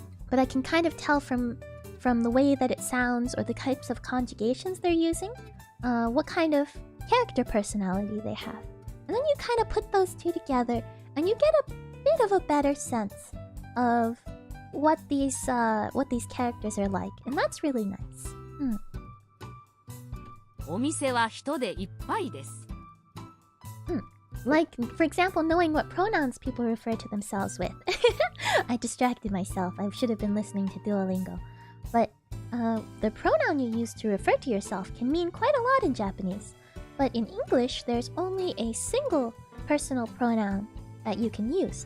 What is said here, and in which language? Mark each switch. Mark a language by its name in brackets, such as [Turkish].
[English] But I can kind of tell from the way that it sounds or the types of conjugations they're using, what kind of character personality they have. And then you kind of put those two together and you get a bit of a better sense of what these characters are like, and that's really nice. [Japanese] お店は人でいっぱいです。 [English] Like, for example, knowing what pronouns people refer to themselves with. I distracted myself. I should have been listening to Duolingo. But the pronoun you use to refer to yourself can mean quite a lot in Japanese. But in English, there's only a single personal pronoun that you can use.